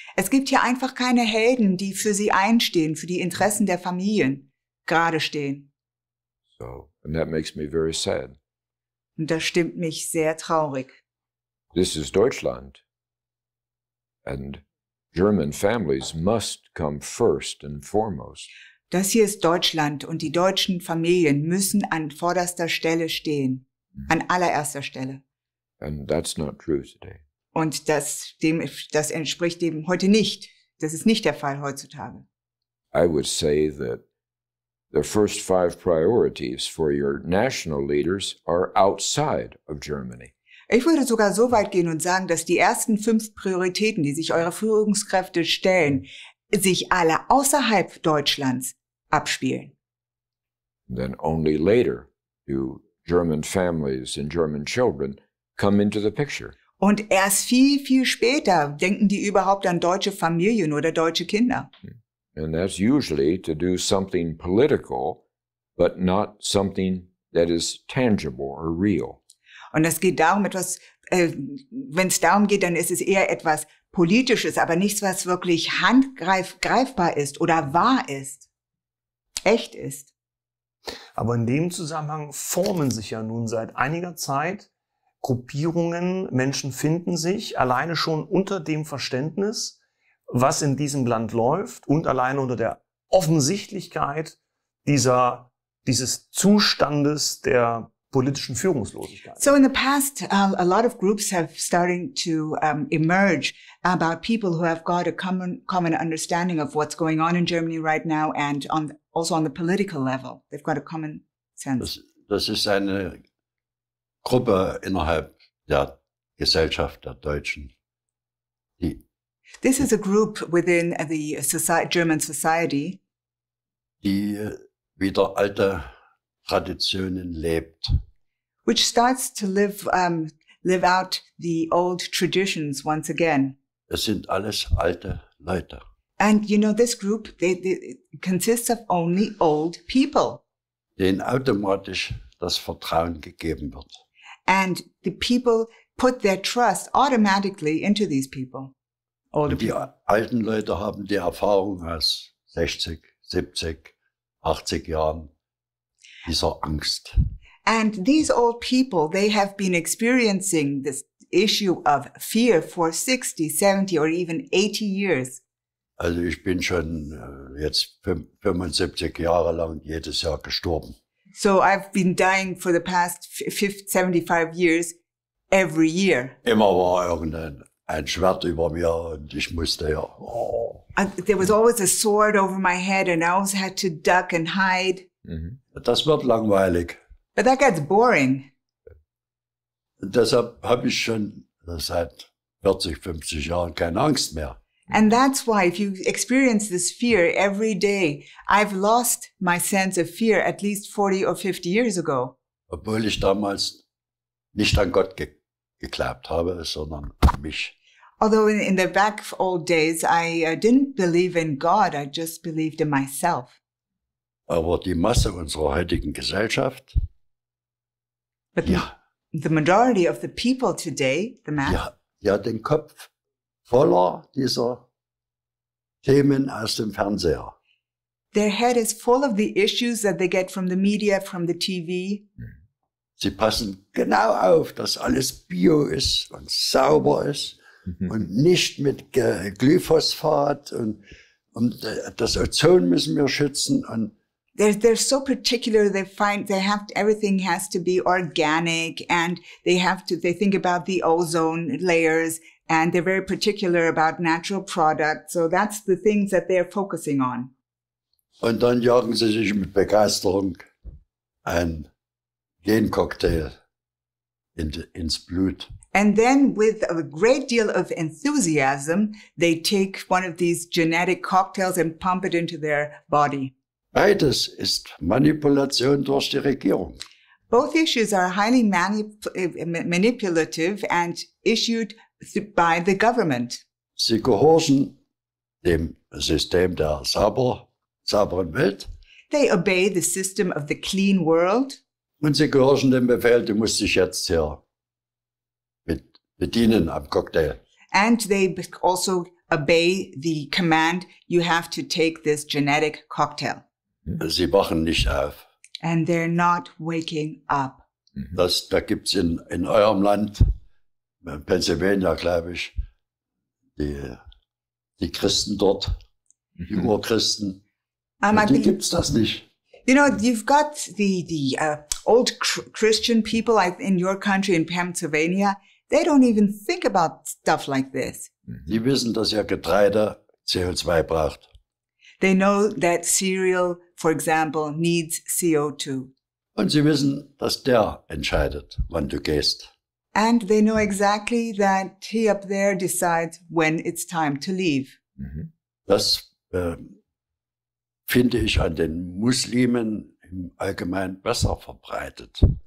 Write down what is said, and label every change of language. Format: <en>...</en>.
<de>Es gibt hier einfach keine Helden, die für sie einstehen, für die Interessen der Familien gerade stehen.</de> <en>So, and that makes me very sad.</en> <de>Und das stimmt mich sehr traurig.</de> <en>This is Deutschland, and German families must come first and foremost.</en> <de>Das hier ist Deutschland und die deutschen Familien müssen an vorderster Stelle stehen. An allererster Stelle.</de> <en>And that's not true today.</en> <de>Und das entspricht dem heute nicht. Das ist nicht der Fall heutzutage.</de> <en>I would say that the first 5 priorities for your national leaders are outside of Germany.</en> <de>Ich würde sogar so weit gehen und sagen, dass die ersten 5 Prioritäten, die sich eure Führungskräfte stellen, sich alle außerhalb Deutschlands abspielen.</de> <en>Then only later do German families and German children come into the picture.</en> <de>Und erst viel, viel später denken die überhaupt an deutsche Familien oder deutsche Kinder.</de> <en>And that's usually to do something political, but not something that is tangible or real.</en> <de>Und es geht darum, wenn es darum geht, dann ist es eher etwas Politisches, aber nichts, was wirklich greifbar ist oder wahr ist, echt ist. Aber in dem Zusammenhang formen sich ja nun seit einiger Zeit Gruppierungen, Menschen finden sich alleine schon unter dem Verständnis, was in diesem Land läuft und alleine unter der Offensichtlichkeit dieses Zustandes der politischen Führungslosigkeit.</de> <en>So in the past, a lot of groups have started to emerge about people who have got a common understanding of what's going on in Germany right now and also on the political level. They've got a common sense.</en> <de>Das ist eine Gruppe innerhalb der Gesellschaft der Deutschen.</de> <en>This is a group within the German society</en> <de>Die wieder alte Traditionen lebt.</de> <en>which starts to live out the old traditions once again.</en> <de>Es sind alles alte Leute.</de> <en>And you know, this group, they consists of only old people.</en> <de>Denen automatisch das Vertrauen gegeben wird.</de> <en>And the people put their trust automatically into these people. Older</en> <de>Und die</de> <en>people.</en> <de>alten Leute haben die Erfahrung aus 60, 70, 80 Jahren dieser Angst.</de> <en>And these old people, they have been experiencing this issue of fear for 60, 70 or even 80 years.</en> <de>Also ich bin schon jetzt 75 Jahre lang jedes Jahr gestorben.</de> <en>So I've been dying for the past 75 years every year.</en> <de>Immer war irgendein Schwert über mir und ich musste ja.</de> <en>There was always a sword over my head and I always had to duck and hide.</en> <de>Das wird langweilig.</de> <en>But that gets boring.</en> <de>Und deshalb habe ich schon seit 40, 50 Jahren keine Angst mehr.</de> <en>And that's why if you experience this fear every day, I've lost my sense of fear at least 40 or 50 years ago.</en> <de>Obwohl ich damals nicht an Gott geglaubt habe, sondern an mich.</de> <en>Although in the back old days, I didn't believe in God, I just believed in myself.</en> <de>Aber die Masse unserer heutigen Gesellschaft,</de> <en>But</en> <de>ja,</de> <en>the majority of the people today, the mass,</en> <de>die hat den Kopf voller dieser Themen aus dem Fernseher.</de> <en>their head is full of the issues that they get from the media, from the TV.</en> <de>Sie passen genau auf, dass alles bio ist und sauber ist und nicht mit Glyphosphat und das Ozon müssen wir schützen. Und</de> <en>They're so particular. Everything has to be organic, and they think about the ozone layers, and they're very particular about natural products. So that's the things that they're focusing on.</en> <de>Und dann jagen sie sich mit Begeisterung ein Gencocktail ins Blut.</de> <en>And then with a great deal of enthusiasm, they take one of these genetic cocktails and pump it into their body.</en> <de>Beides ist Manipulation durch die Regierung.</de> <en>Both issues are highly manipulative and issued by the government.</en> <de>Sie gehorchen dem System der sauberen Welt</de> <en>They obey the system of the clean world.</en> <de>und sie gehorchen dem Befehl, du musst dich jetzt hier bedienen am Cocktail.</de> <en>And they also obey the command, you have to take this genetic cocktail.</en> <de>Sie wachen nicht auf.</de> <en>And they're not waking up.</en> <de>Da gibt's in eurem Land, in Pennsylvania, glaube ich, die Christen dort, die Urchristen. Die gibt's das nicht.</de> <en>You know, you've got the old Christian people in your country, in Pennsylvania. They don't even think about stuff like this.</en> <de>Die wissen, dass ihr Getreide CO2 braucht.</de> <en>They know that cereal, for example, needs CO2.</en> <de>Und sie wissen, dass der entscheidet, wann du gehst.</de> <en>And they know exactly that he up there decides when it's time to leave.</en> <de>Das finde ich an den Muslimen im Allgemeinen besser verbreitet.</de>